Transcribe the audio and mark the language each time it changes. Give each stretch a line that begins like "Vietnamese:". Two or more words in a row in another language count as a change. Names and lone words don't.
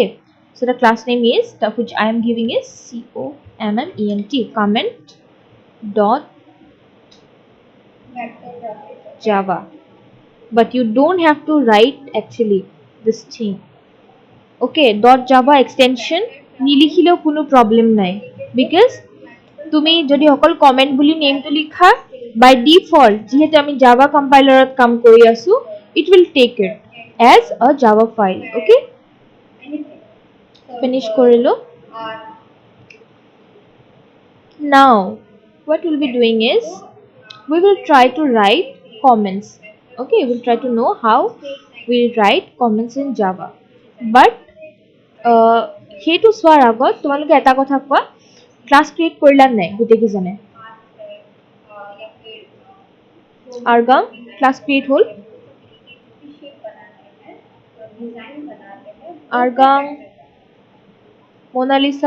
English: So the class name is, which I am giving is comment, comment dot java. But you don't have to write actually this thing. Okay, dot java extension
Assamese: নিলিখিলেও কোনো প্ৰব্লেম নাই, বিকজ তুমি যদি অকল কমেন্ট বুলি নেমটো লিখা
English: by default
Assamese: যিহেতু আমি জাভা কম্পাইলাৰত কাম কৰি আছো,
English: it will take it as a java file.
Assamese: অ'কে, ফিনিশ কৰিলো।
English: Now what we'll be doing is we will try to write comments. Okay, we'll try to know how we'll write comments in java, but
Assamese: সেইটো চোৱাৰ আগত তোমালোকে এটা কথা কোৱা, ক্লাছ ক্ৰিয়েট কৰিলা নাই গোটেইকেইজনে? আৰগাম
English: class create
Assamese: হ'ল? আৰগাম, মোনালিসা,